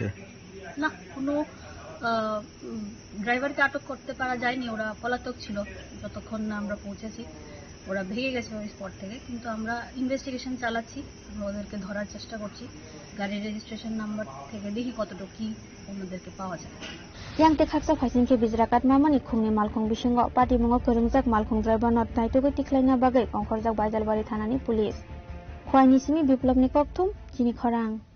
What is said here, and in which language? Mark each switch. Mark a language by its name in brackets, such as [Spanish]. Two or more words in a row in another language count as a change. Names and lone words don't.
[Bangla] না, কোনো ড্রাইভারকে আটক করতে পারা যায়নি, ওরা পলাতক ছিল যতক্ষণ না আমরা পৌঁছেছি। ওরা ভেঙে গেছে ওই স্পট থেকে, কিন্তু আমরা ইনভেস্টিগেশন চালাচ্ছি, আমরা ওদেরকে ধরার চেষ্টা করছি। গাড়ির রেজিস্ট্রেশন নাম্বার থেকে দেখি কতটুকু কি ওনাদেরকে পাওয়া যায়। [Kok Borok] yang te khaksa phaisin ke bijrakat mamani khungni malkhung bisingo pati mungo korungjak malkhung driver not naitugui tiklaina bagai kongkhorjak baijalbari thanani pulis khwaini simi biplop ni kokthum chini khorang